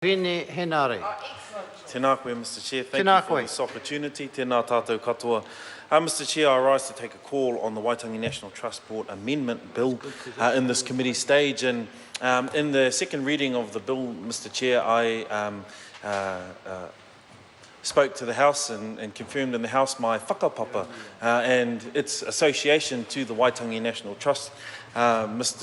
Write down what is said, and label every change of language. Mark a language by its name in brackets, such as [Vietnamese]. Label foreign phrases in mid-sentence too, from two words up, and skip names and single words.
[Māori] Vini Henare. Tēnā koe, [English] Mr. Chair. Thank you for this opportunity. [Māori] Tēnā tātou katoa. [English] Mr. Chair, I rise to take a call on the Waitangi National Trust Board Amendment Bill in this committee stage. And in the second reading of the bill, Mr. Chair, I spoke to the House and confirmed in the House my whakapapa and its association to the Waitangi National Trust, Mr.